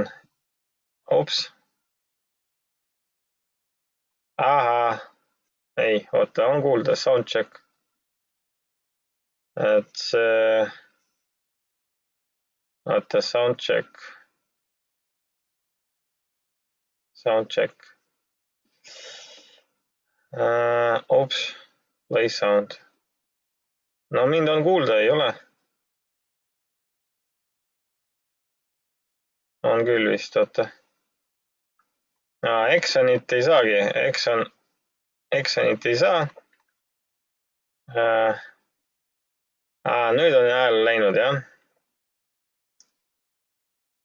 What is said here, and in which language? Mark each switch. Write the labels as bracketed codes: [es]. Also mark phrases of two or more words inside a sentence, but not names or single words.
[et] Ups. Ahaa. Ei, oota, on kuulda, soundcheck. Et see... Oota, soundcheck. Soundcheck. [en] Ups, play sound. [et] Mind on kuulda, ei ole. On küll vist, oota. Exonit ei saagi. Exonit ei saa. Nüüd on hääl läinud, jah.